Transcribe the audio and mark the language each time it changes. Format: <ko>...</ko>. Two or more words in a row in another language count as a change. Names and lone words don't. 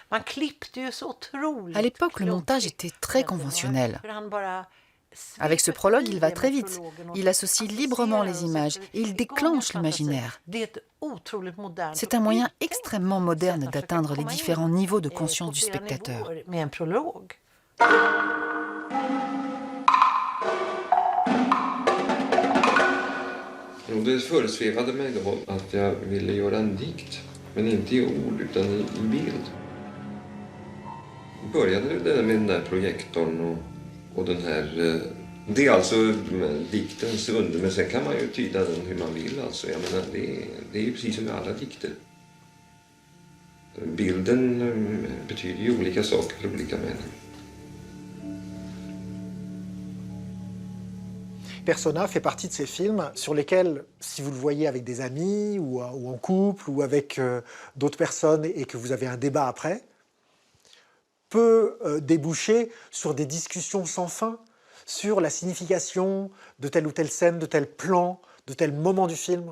<fr>À l'époque, le montage était très conventionnel. Avec ce prologue, il va très vite. Il associe librement les images et il déclenche l'imaginaire. C'est un moyen extrêmement moderne d'atteindre les différents niveaux de conscience du spectateur.</fr> <sv>Det föresvävade mig då att jag ville göra en dikt, men inte i ord utan i bild. Började det med den där projektorn och den här... Det är alltså diktens under, men sen kan man ju tyda den hur man vill. Alltså. Jag menar, det är ju precis som med alla dikter. Bilden betyder ju olika saker för olika människor.</sv> <fr>Persona fait partie de ces films sur lesquels, si vous le voyez avec des amis ou en couple ou avec d'autres personnes et que vous avez un débat après, peut déboucher sur des discussions sans fin sur la signification de telle ou telle scène, de tel plan, de tel moment du film.</fr>